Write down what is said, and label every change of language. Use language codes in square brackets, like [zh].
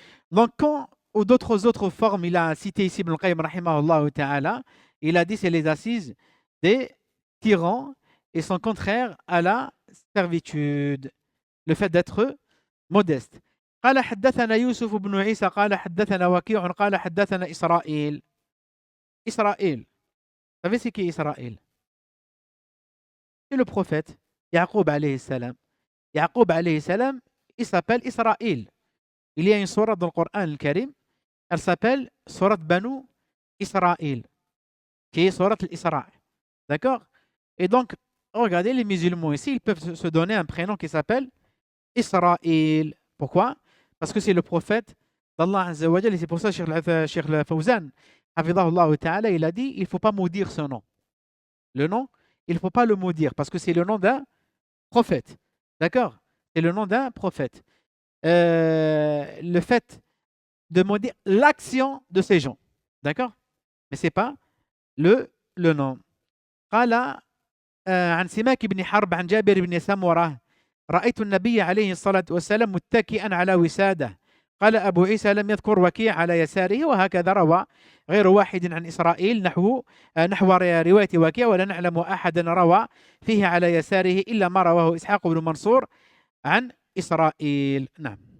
[fr] Donc, quand ou d'autres autres formes, il a cité ici Ibn al-Qayyim rahimahullah ta'ala, il a dit c'est les assises des tyrans et sont contraires à la servitude, le fait d'être modeste. [ar] قال حدثنا يوسف بن عيسى قال حدثنا وكيع قال حدثنا إسرائيل. [fr] Israël. Vous savez c'est qui Israël? C'est le prophète Yaqub alayhi salam. Yaqub alayhi salam, il s'appelle Israël. Il y a une sourate dans le Coran al-Karim, elle s'appelle sourate Banu Israël, qui est sourate l'Isra. D'accord? Et donc, regardez les musulmans ici, ils peuvent se donner un prénom qui s'appelle Israël. Pourquoi? Parce que c'est le prophète d'Allah Azza wa Jal. Et c'est pour ça que Cheikh Fawzan, hafidhahullah ta'ala, il a dit il ne faut pas maudire ce nom. Le nom, il ne faut pas le maudire parce que c'est le nom d'un prophète. D'accord? C'est le nom d'un prophète. Le fait de maudire l'action de ces gens. D'accord? Mais ce n'est pas le nom. [ar] قال عن سماك بن حرب عن جابر بن سمرة رأيت النبي عليه الصلاة والسلام متكئا على وسادة. قال أبو عيسى لم يذكر وكيع على يساره وهكذا روى غير واحد عن إسرائيل نحو رواية وكيع ولا نعلم أحدا روى فيه على يساره إلا ما رواه إسحاق بن منصور عن إسرائيل. نعم.